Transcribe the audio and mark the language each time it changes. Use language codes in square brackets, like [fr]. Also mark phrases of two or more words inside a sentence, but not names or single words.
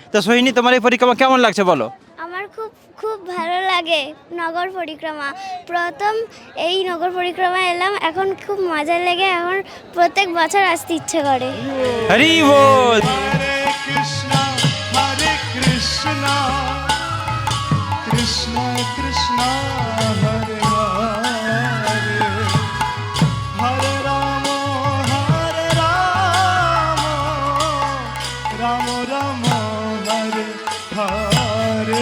[bn] তো সোহিনী, তোমার এই পরিক্রমা কেমন লাগছে বলো? আমার খুব খুব ভালো লাগে নগর পরিক্রমা। প্রথম এই নগর পরিক্রমা এলাম, এখন খুব মজা লেগে এখন প্রত্যেক বছর আসতে ইচ্ছে করে। হরি বল। [sa] हरे कृष्ण कृष्ण कृष्ण हरे हरे हरे राम हरे राम राम राम हरे हरे,